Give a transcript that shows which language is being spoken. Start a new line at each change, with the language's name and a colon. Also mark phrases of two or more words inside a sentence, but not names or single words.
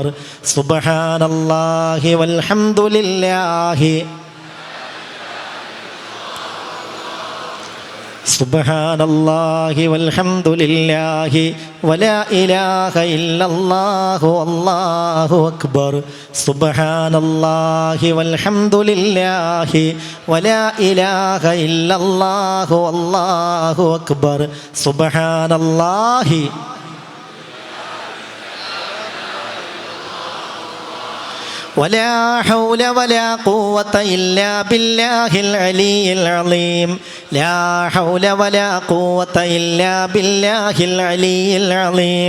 Arabic: سبحان الله والحمد لله سبحان الله والحمد لله ولا إله إلا الله الله أكبر. سبحان الله والحمد لله ولا إله إلا الله الله أكبر. സുബ്ഹാനല്ലാഹി ولا حول ولا قوة إلا بالله العلي العظيم. لا حول ولا قوة إلا بالله العلي العظيم.